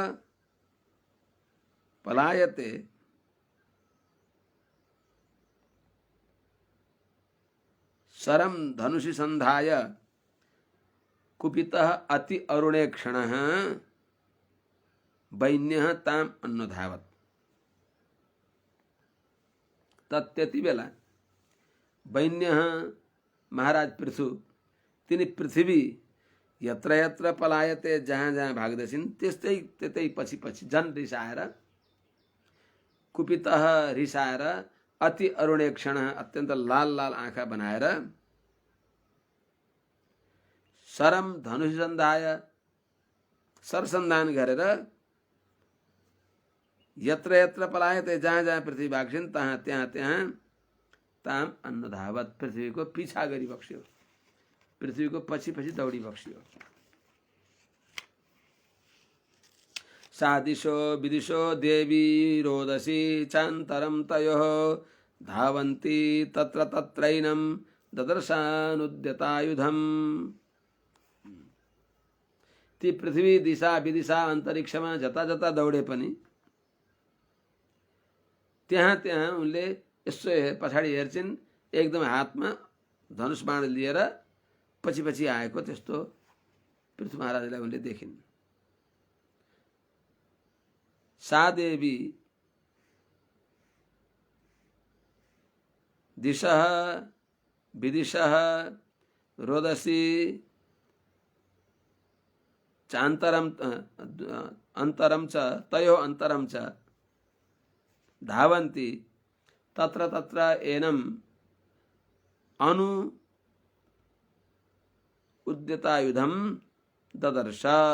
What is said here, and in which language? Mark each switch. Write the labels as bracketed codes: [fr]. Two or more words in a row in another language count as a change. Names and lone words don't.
[sa] पलायते शरं धनुषि संधाय कुपितः अति अरुणे क्षणः वैन्यः ताम अनुधावत्। [ne] तत्यति बेला वैन्यः महाराज पृथु तिनी पृथ्वी [sa] यत्र यत्र पलायते [ne] जहाँ जहाँ भाग्दछिन् त्यस्तै त्यतै पछि पछि झन् रिसाएर कुपितः रिसाएर [sa] अति अरुणे क्षण [ne] अत्यन्त लाल लाल आँखा बनाएर [sa] शरम धनुष सन्धाय [ne] सरसन्धान गरेर [sa] यत्र यत्र पलायते [ne] जहाँ जहाँ पृथ्वी भाग्छिन् तहाँ त्यहाँ त्यहाँ [sa] ताम अन्नधावत [ne] पृथ्वीको पिछा गरिबक्स्यो, पृथ्वीको पछि पछि दौडिबक्स्यो। [sa] सा दिशो विदिशो देवी रोदसी चान्तरं तयोः धावन्ती तत्र तत्रैनं ददर्शानुद्यतायुधम्। [ne] ती पृथ्वी दिशा विदिशा अन्तरिक्षमा जता जता दौडे पनि त्यहाँ त्यहाँ उनले यसो पछाडि हेर्छिन्, एकदम हातमा धनुष बाण लिएर पछि पछि आएको त्यस्तो पृथु महाराजलाई उनले देखिन्। [sa] सा देवी दिशः विदिशः रोदसी चान्तरं अन्तरं च तयो अन्तरं च धावन्ति तत्र तत्र एनम अनु उद्यतायुधम ददर्श।